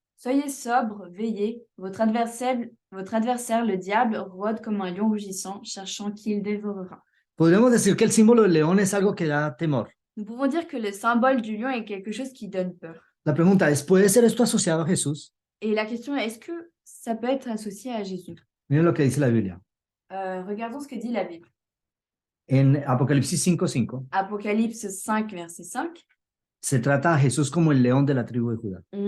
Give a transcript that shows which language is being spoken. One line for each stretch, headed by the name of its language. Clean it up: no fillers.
French: Soyez sobres, veillez. Votre adversaire, le diable, rôde comme un lion rugissant, cherchant qui il dévorera.
Spanish: Podríamos decir que el símbolo del león es algo que da temor.
French: Nous pouvons dire que le symbole du lion est quelque chose qui donne peur.
Spanish: La pregunta es, ¿puede ser esto asociado a Jesús?
French: Et la question est, est-ce que ça peut être associé à Jésus?
Spanish: Miren lo que dice la Biblia.
French: Regardons ce que dit la Bible.
Spanish: En Apocalipsis 5:5
French: Apocalypse 5, verset 5.
Spanish: se trata a Jesús como el león de la tribu de Judá.